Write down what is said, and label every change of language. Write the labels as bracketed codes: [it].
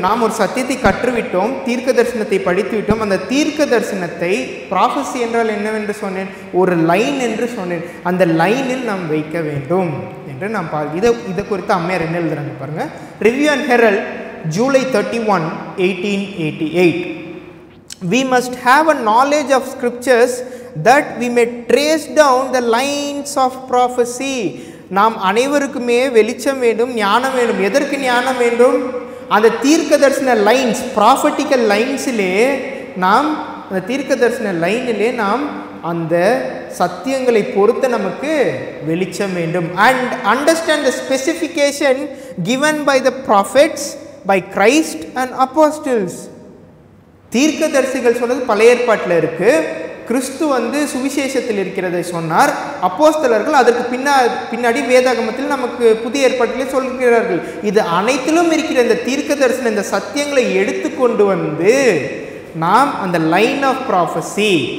[ta] நாம் ஒரு சத்தியத்தை கற்றுவிட்டோம், தீர்க்க தரிசனத்தை படித்து விட்டோம். அந்த தீர்க்க தரிசனத்தை, ப்ராஃபஸி என்றால் என்னவென்று சொன்னேன், ஒரு லைன் என்று சொன்னேன், அந்த லைனில் நாம் வைக்க வேண்டும் என்று நாம் இதை குறித்து அம்மையார் என்ன எழுதுறாங்க பாருங்கள். [en] Review and Herald, July 31, 1888. We must have a knowledge of scriptures that we may trace down the lines of prophecy. [ta] நாம் அனைவருக்குமே வெளிச்சம் வேண்டும், ஞானம் வேண்டும். எதற்கு ஞானம் வேண்டும்? அந்த தீர்க்க தரிசன லைன்ஸ், ப்ராஃபட்டிக்கல் லைன்ஸிலே நாம், அந்த தீர்க்க தரிசன லைனிலே நாம் அந்த சத்தியங்களை பொறுத்த நமக்கு வெளிச்சம் வேண்டும். [en] And understand the specification given by the prophets, by Christ and apostles. [ta] தீர்க்க தரிசிகள் சொன்னது பழைய ஏற்பாட்டில் இருக்கு, கிறிஸ்து சுவிசேஷத்தில் இருக்கிறதை சொன்னார். அப்போஸ்தலர்கள் அதற்கு பின்னாடி வேதாகமத்தில் நமக்கு புதிய ஏற்பாட்டிலே சொல்கிறார்கள். இது அனைத்திலும் இருக்கிற இந்த தீர்க்க தரிசன இந்த சத்தியங்களை எடுத்துக்கொண்டு நாம் அந்த லைன் ஆஃப் ப்ராஃபஸி,